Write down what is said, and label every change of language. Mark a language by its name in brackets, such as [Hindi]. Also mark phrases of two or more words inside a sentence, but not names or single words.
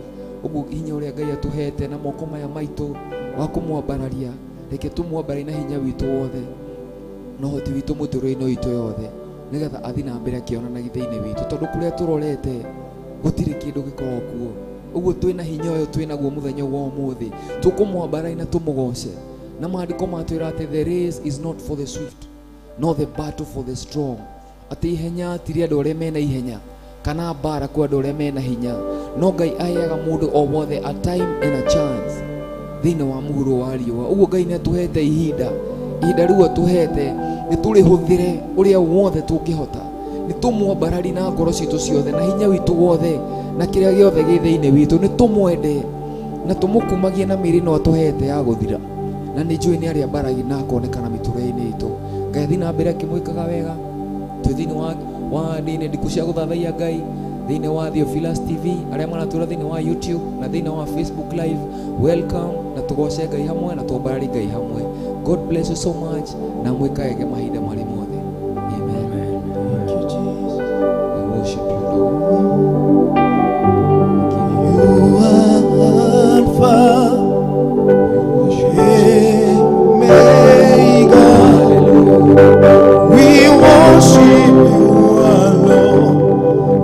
[Kikuyu] Uguo hinya uria Ngai atuhete na moko maya maitu wa kumwambararia, reke tumwambare na hinya witu wothe na uhoti witu muturire-ini witu yothe. nigetha athi na mbere akĩonanagia thĩinĩ witũ, tondũ kũrĩa tũrorete gũtirĩ kĩndũ gĩkoragwo kuo. Ũguo twĩna hinya ũyũ twĩnaguo mũthenya wa ũmũthĩ, tũkũmwambara na tũmũgoce. Na maandĩko matwĩra atĩ [English] the race is not for the swift nor the battle for the strong, [Kikuyu] atĩ ihenya tiri andũ arĩa mena ihenya kana mbara kwa andũ arĩa mena hinya, no Ngai aheaga mũndũ o wothe [English] a time and a chance [Kikuyu] thĩinĩ wa mũhuro wa riũa. Ũguo Ngai nĩatũhete ihinda rĩu atũhete nĩtũrĩhũthĩre ũrĩa wothe tũngĩhota, nĩtũmwambarari na ngoro citũ ciothe na hinya witũ wothe na kĩrĩa gĩothe gĩ thĩinĩ witũ, nĩtũmwende na tũmũkumagie na mĩĩrĩ no atũhete ya gũthira, na nĩ njũĩ nĩ arĩa mbaragia na akonekana mĩtũrĩre-inĩ itũ. Ngai athi na mbere akĩmwĩkaga wega, twĩ thĩinĩ wa Ndi-Ini Ndiku cia Guthathaiya Ngai, thĩinĩ wa Theophilus TV, arĩa maratũra thĩinĩ wa YouTube na thĩinĩ wa Facebook live, welcome, na tũgoce Ngai hamwe na tũmbarari Ngai hamwe. [English] God bless you so much, [Kikuyu] na mwĩkage mahinda marĩ mothe. Amen. [English] Thank you, Jesus. We worship you, Lord. You are Alpha, Omega. We worship you alone.